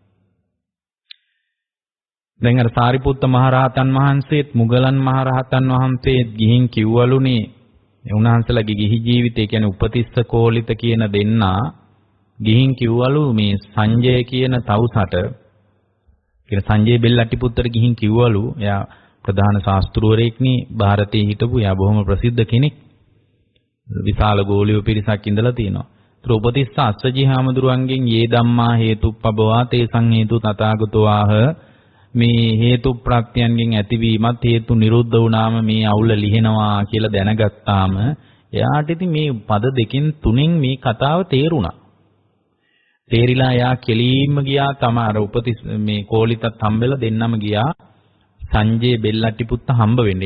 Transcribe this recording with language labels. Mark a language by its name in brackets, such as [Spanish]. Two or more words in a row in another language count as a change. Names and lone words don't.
[Sinhala] දැන් අර සාරිපුත්ත මහරහතන් වහන්සේත් මුගලන් මහරහතන් වහන්සේත් ගිහින් කිව්වලුනේ උන්වහන්සේලාගේ ගිහි ජීවිතය කියන්නේ උපතිස්ස කෝලිත කියන දෙන්නා ගිහින් කිව්වලු මේ සංජය කියන තවුසට කියන සංජය බෙල්ලට්ටිපුත්තට ගිහින් කිව්වලු එයා ප්‍රධාන ශාස්ත්‍රවරයෙක්නේ ಭಾರತයේ හිටපු එයා බොහොම ප්‍රසිද්ධ කෙනෙක් විශාල ගෝලියෝ පිරිසක් ඉඳලා තියෙනවා. ඒතර උපතිස්ස අස්සජි හාමුදුරුවන්ගෙන් [Pali] යේ ධම්මා හේතුප්පබවා තේසං හේතු තථාගතෝ ආහ [Sinhala] මේ හේතු ප්‍රත්‍යයන්ගෙන් ඇතිවීමත් හේතු නිරුද්ධ වුණාම මේ අවුල ලිහෙනවා කියලා දැනගත්තාම එයාට ඉතින් මේ පද දෙකෙන් තුනෙන් මේ කතාව තේරුණා. තේරිලා එයා කෙලින්ම ගියා තම අර උපතිස් මේ කෝලිතත් හම්බෙලා දෙන්නම ගියා සංජේ බෙල්ලට්ටිපුත්ත හම්බ වෙන්න.